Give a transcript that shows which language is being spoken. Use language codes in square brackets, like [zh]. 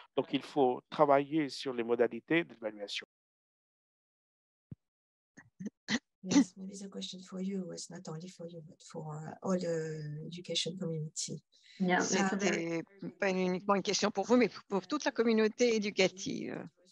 [fr] Donc, il faut travailler sur les modalités d'évaluation. [en] Yes, maybe the question for you was not only for you, but for all the education community. [fr] C'était pas uniquement une question pour vous, mais pour toute la communauté éducative.